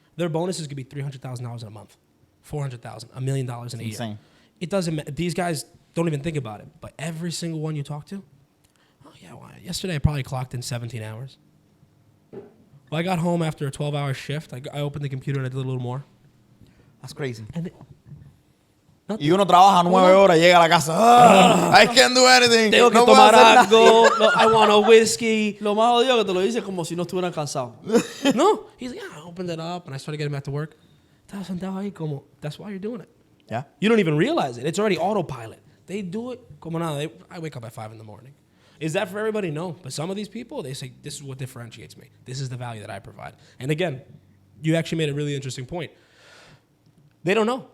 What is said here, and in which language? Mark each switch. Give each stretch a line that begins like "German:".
English: Their bonuses could be $300,000 in a month, $400,000, $1 million in a year. Insane. It doesn't matter. These guys don't even think about it. But every single one you talk to, oh yeah, well, yesterday I probably clocked in 17 hours. Well, I got home after a 12-hour shift. I opened the computer and I did a little more. That's crazy. And
Spanish: Y uno trabaja 9 horas y llega a la casa.
English: I can't do anything.
Spanish: Tengo que no tomar puedo hacer algo. nada.
English: I want a whiskey.
Spanish: Lo más jodido es que te lo dices como si no estuvieran cansados. No.
English: He's like, yeah, I opened it up and I started getting back to work. That's why you're doing it. Yeah. You don't even realize it. It's already autopilot. They do it.
Spanish: Como nada.
English: I wake up at 5 in the morning. Is that for everybody? No. But some of these people, they say, this is what differentiates me. This is the value that I provide. And again, you actually made a really interesting point. They don't know.